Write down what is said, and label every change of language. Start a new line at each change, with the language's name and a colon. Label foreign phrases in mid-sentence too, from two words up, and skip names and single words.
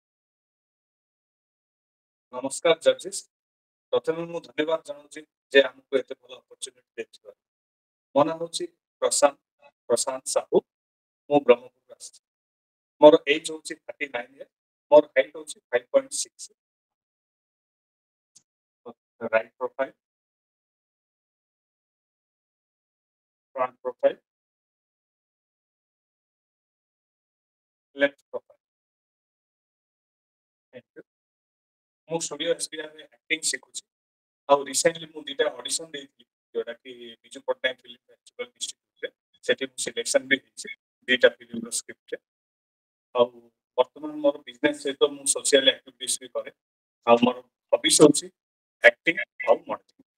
Odia: ନମସ୍କାର ଜଜେସ୍, ପ୍ରଥମେ ମୁଁ ଧନ୍ୟବାଦ ଜଣାଉଛି ଯେ ଆମକୁ ଏତେ ଭଲ ଅପରଚ୍ୟୁନିଟି ଦେଇଥିବାରୁ। ମୋ ନାଁ ହେଉଛି ପ୍ରଶାନ୍ତ ସାହୁ, ମୁଁ ବ୍ରହ୍ମପୁର ଆସିଛି। ମୋର ଏଜ୍ ହେଉଛି 39 ଇୟର, ମୋର ହାଇଟ୍ ହେଉଛି 5.6,
English: right profile, front profile, left profile. Thank you.
Odia: ମୁଁ ଷ୍ଟୁଡିଓ ଏସବିଆଇ ରେ ଆକ୍ଟିଂ ଶିଖୁଛି, ଆଉ ରିସେଣ୍ଟଲି ମୁଁ ଦୁଇଟା ଅଡିସନ ଦେଇଥିଲି, ଯୋଉଟା କି ବିଜୁ ପଟ୍ଟନାୟକ ଫିଲ୍ମ ଫେଷ୍ଟିଭାଲ ଇନଷ୍ଟିଚ୍ୟୁଟରେ, ସେଠି ମୁଁ ସିଲେକ୍ସନ ବି ହେଇଛି ଦୁଇଟା ଫିଲ୍ମର ସ୍କ୍ରିପ୍ଟରେ। ଆଉ ବର୍ତ୍ତମାନ ମୋର ବିଜନେସ୍ ସହିତ ମୁଁ
English: social activities
Odia: ବି କରେ, ଆଉ ମୋର ହବିସ୍ ହେଉଛି ଆକ୍ଟିଂ ଆଉ ମଡେଲିଂ।